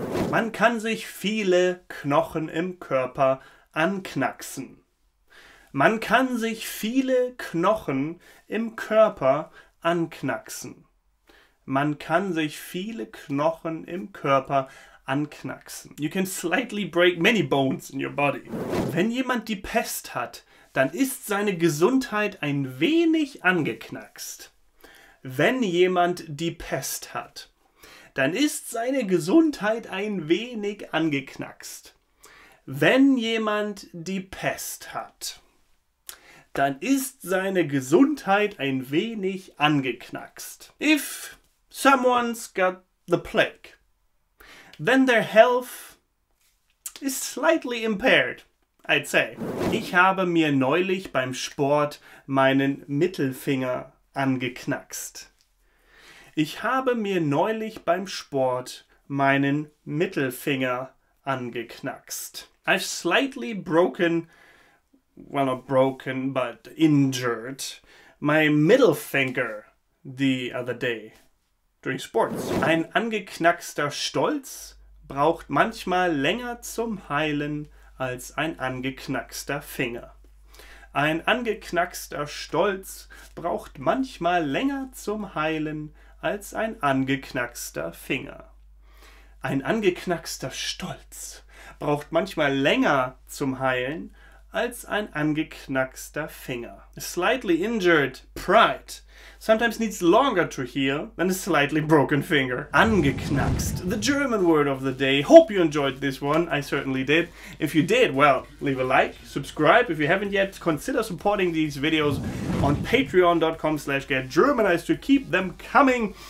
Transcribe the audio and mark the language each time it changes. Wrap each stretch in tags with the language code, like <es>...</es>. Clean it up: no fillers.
<de>Man kann sich viele Knochen im Körper anknacksen. Man kann sich viele Knochen im Körper anknacksen. Man kann sich viele Knochen im Körper anknacksen.</de> <en>You can slightly break many bones in your body.</en> <de>Wenn jemand die Pest hat, dann ist seine Gesundheit ein wenig angeknackst. Wenn jemand die Pest hat, dann ist seine Gesundheit ein wenig angeknackst. Wenn jemand die Pest hat, dann ist seine Gesundheit ein wenig angeknackst.</de> <en>If someone's got the plague, then their health is slightly impaired, I'd say.</en> <de>Ich habe mir neulich beim Sport meinen Mittelfinger angeknackst. Ich habe mir neulich beim Sport meinen Mittelfinger angeknackst.</de> <en>I've slightly broken, well not broken, but injured my middle finger the other day during sports.</en> <de>Ein angeknackster Stolz braucht manchmal länger zum Heilen als ein angeknackster Finger. Ein angeknackster Stolz braucht manchmal länger zum Heilen als ein angeknackster Finger. Ein angeknackster Stolz braucht manchmal länger zum Heilen als ein angeknackster Finger.</de> <en>A slightly injured pride sometimes needs longer to heal than a slightly broken finger. Angeknackst, the German word of the day. Hope you enjoyed this one. I certainly did. If you did, well, leave a like, subscribe. If you haven't yet, consider supporting these videos on patreon.com/getgermanized to keep them coming.</en>